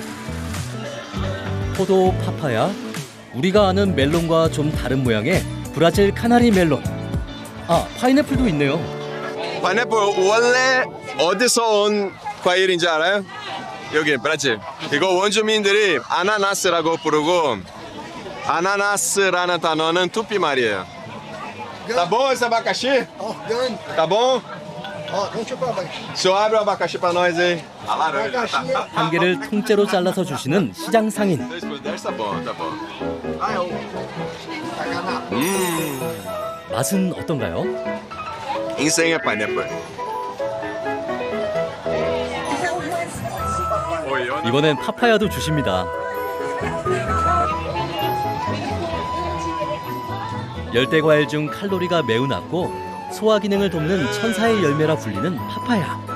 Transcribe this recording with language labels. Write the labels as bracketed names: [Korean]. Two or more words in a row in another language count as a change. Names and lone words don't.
[Korean] 포도, 파파야, 우리가 아는 멜론과 좀 다른 모양의 브라질 카나리 멜론. 아, 파인애플도 있네요. 파인애플 원래 어디서 온 과일인지 알아요? 여기 브라질. 이거 원주민들이 아나나스라고 부르고 아나나스라는 단어는 투피 말이에요. [Portuguese] Tá bom esse abacaxi? Ó, grande. Tá bom? Ó, deixa eu provar. O senhor abre o abacaxi pra nós aí. A laranja. Abacaxi é... [Korean] 한 개를 통째로 잘라서 주시는 시장 상인. [Portuguese] 2 por 10 tá bom, tá bom. Ah, é o... Sacanagem. [Korean] 맛은 어떤가요? 인생의 파인애플. 이번엔 파파야도 주십니다. 열대 과일 중 칼로리가 매우 낮고 소화 기능을 돕는 천사의 열매라 불리는 파파야.